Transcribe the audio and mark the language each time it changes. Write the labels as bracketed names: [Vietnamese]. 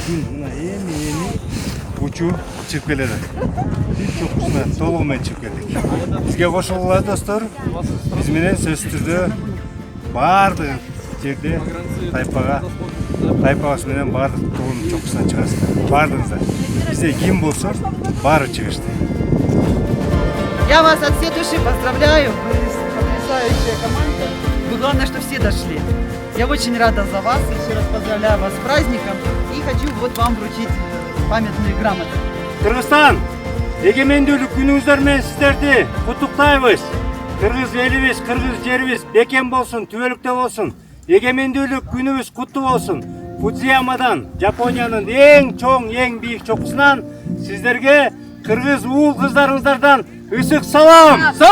[Kyrgyz] Күн мына эми учуу чыгып келет. Биз чокусуна толугу менен чыгып келдик. Бизге кошулгула достор. Биз менен сөзсүз түрдө баардык жерде тайпабыз менен баардык толугунун чокусуна чыгасыздар. Баардыгыңыздар. Бизде ким болсо баары чыгышты. [Russian] Я вас от всей души поздравляю. Вы потрясающая команда. Вы главное, что все дошли. Я очень рада за вас. Еще раз поздравляю вас с праздником. И хочу вот вам вручить памятные грамоты. [Kyrgyz] Кыргызстан, эгемендүүлүк күнүңүздөр менен сиздерди куттуктайбыз. Кыргыз элибиз, кыргыз жерибиз бекем болсун, түбөлүктө болсун. Эгемендүүлүк күнүбүз куттуу болсун. Фудзиямадан, Жапониянын эң чоң, эң бийик чокусунан сиздерге кыргыз уул кыздарыңыздардан ысык салам!